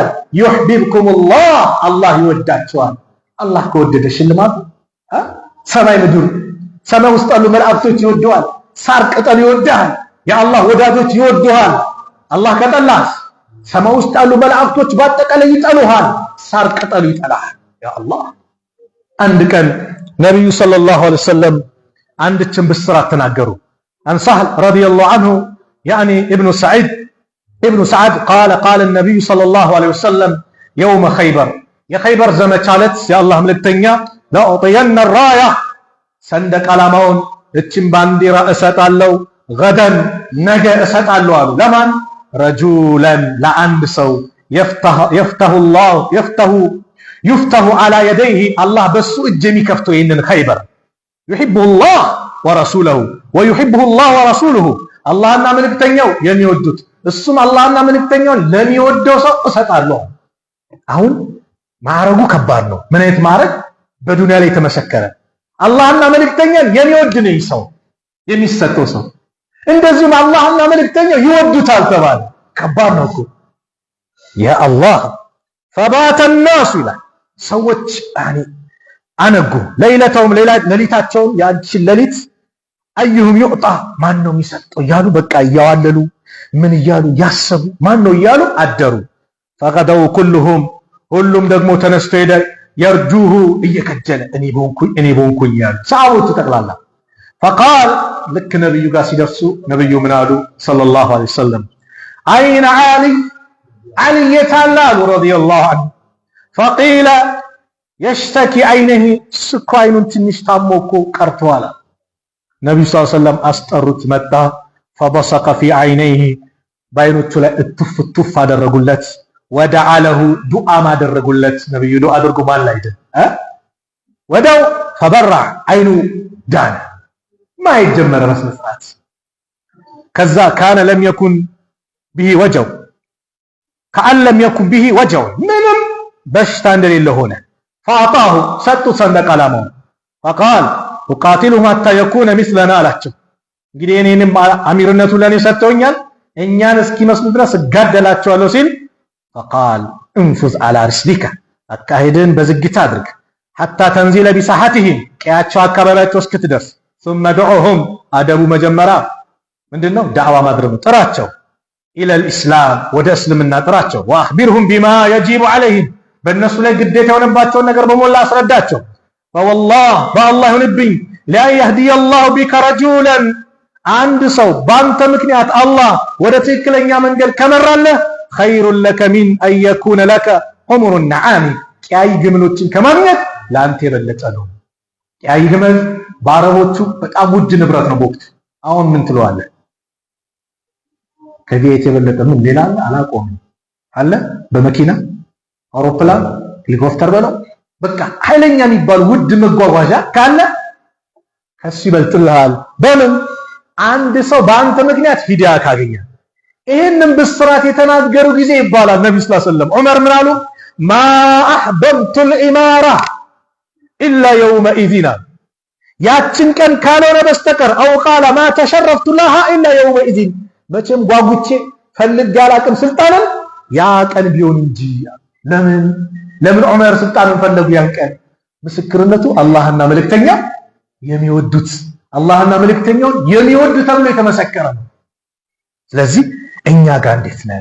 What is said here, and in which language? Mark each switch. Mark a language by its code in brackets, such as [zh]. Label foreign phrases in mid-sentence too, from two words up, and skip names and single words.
[am] ዩሕቢብኩሙላህ አላህ ይወዳቸዋል። አላህ ከወደደ ሽልማቱ ሰማይ ምድር ሰማይ ውስጥ ያሉ መላእክቶች ይወደዋል። ሳር ቅጠል ይወዳል። የአላህ ወዳጆች ይወደዋል። አላህ ከጠላስ ሰማይ ውስጥ ያሉ መላእክቶች በአጠቃላይ ይጠሉሃል። ሳር ቅጠሉ ይጠላሃል። ያ አላህ አንድ ቀን ነብዩ [ar] صلى الله عليه وسلم [am] አንድችን ብስራት ተናገሩ። [ar] عن سهل رضي الله عنه يعني ابن سعد قال النبي صلى الله عليه وسلم يوم خيبر يا خيبر [am] زمቻለት የአላህ መልእክተኛ [ar] لأعطين الراية [am] ሰንደቅ ዓላማውን እችን ባንዲራ እሰጣለሁ غدا ነገ እሰጣለሁ አሉ። ለማን? رجلا ለአንድ ሰው [ar] يفتح على يديه الله [am] በሱ እጅ የሚከፍተው ይህንን خيبر [ar] يحبه الله ورسوله ويحبه الله ورسوله [am] አላህና መልእክተኛው የሚወዱት እሱም አላህና መልእክተኛውን ለሚወደው ሰው እሰጣለሁ። አሁን ማዕረጉ ከባድ ነው። ምን አይነት ማዕረግ? በዱንያ ላይ ተመሰከረ። አላህና መልእክተኛን የሚወድ ነው ሰው የሚሰጠው ሰው። እንደዚሁም አላህና መልእክተኛው ይወዱታል ተባለ። ከባድ ነው እኮ [ar] يا الله فبات الناس [am] ይላል ሰዎች አነጉ ለይለተውም ሌሊታቸውን ያንቺን ሌሊት አዩሁም ይውጣ ማን ነው የሚሰጠው እያሉ በቃ እያዋለሉ ምን እያሉ ያሰቡ ማን ነው እያሉ አደሩ። [ar] فغدوا كلهم [am] ሁሉም ደግሞ ተነስቶ ሄደ يرجوه እየከጀለ እኔ ቦንኩኝ ያሉ ሰሃቦቹ ጠቅላላ። فقال ልክ ነብዩ ጋር ሲደርሱ ነብዩ ምን አሉ [ar] صلى الله عليه وسلم [am] አይነ አሊ የታላሉ [ar] رضي الله عنه فقيل يشتكي عينه [am] ስኮ አይኑን ትንሽ ታሞ እኮ ቀርቷል። ነብዩ [ar] صلى الله عليه وسلم [am] አስጠሩት መጣ [ar] فبصق في عينيه [am] ባይኖቹ ላይ እትፍ አደረጉለት። [ar] ودعا له [am] ዱዓ ማደረጉለት። ነብዩ ዱዓ አድርጉ ማን ላይ [ar] ودعا فبرأ [am] አይኑ ዳነ ማየት ጀመረ መስራት። [ar] ከዛ كأن لم يكن به وجع كأن لم يكن به وجع [am] ምንም በሽታ እንደሌለ ሆነ። [ar] فأعطاه [am] ሰጡት ሰንደቅ ዓላማውን [ar] فقال وقاتله حتى يكون مثلنا [am] አላቸው። እንግዲህ እኔንም አሚርነቱ ለኔ ሰጥተውኛል እኛን እስኪመስሉ ድረስ እጋደላቸዋለሁ ሲል [ar] فقال انفذ على رسلك [am] አካሄድን በዝግታ አድርግ [ar] حتى تنزل بساحتهم [am] ቀያቸው አካባቢያቸው እስክትደርስ [ar] ثم دعوهم [am] አደቡ መጀመሪያ ምንድነው ዳዕዋ ማድረግ ጥራቸው [ar] الى الاسلام [am] ወደ እስልምና ጥራቸው [ar] واخبرهم بما يجب عليهم [am] በእነሱ ላይ ግዴታ የሆነባቸው ነገር በመላ አስረዳቸው። والله ይሁንብኝ [ar] لا يهدي الله بك رجلا [am] አንድ ሰው ባንተ ምክንያት አላህ ወደ ትክክለኛ መንገድ ከመራለህ [ar] خير لك من ان يكون لك حمر النعام [am] ቀያይ ግመሎችን ከማግኘት ላንተ የበለጠ ነው። ቀያይ ግመል በአረቦቹ በጣም ውድ ንብረት ነው በወቅቱ። አሁን ምን ትለዋለህ? ከቤት የበለጠ ምን ሌላ አላቆም አለ? በመኪና አውሮፕላን ሄሊኮፕተር በለው በቃ ኃይለኛ የሚባል ውድ መጓጓዣ ካለ ከሱ ይበልጥልሃል። በምን አንድ ሰው በአንተ ምክንያት ሂዳያ ካገኘ። ይሄንን ብስራት የተናገሩ ጊዜ ይባላል ነብዩ [ar] صلى الله عليه وسلم [am] ዑመር ምን አሉ? [ar] ما أحببت الاماره الا يومئذ [am] ያችን ቀን ካልሆነ በስተቀር [ar] أو قال ما تشرفت لها الا يومئذ [am] መቼም ጓጉቼ ፈልጌ አላቅም ስልጣንን ያ ቀን ቢሆን እንጂ። ለምን ዑመር ስልጣንን ፈለጉ ያን ቀን? ምስክርነቱ አላህና መልእክተኛ የሚወዱት አላህና መልእክተኛውን የሚወዱ ተብሎ የተመሰከረ ነው። ስለዚህ እኛ ጋር እንዴት ነን?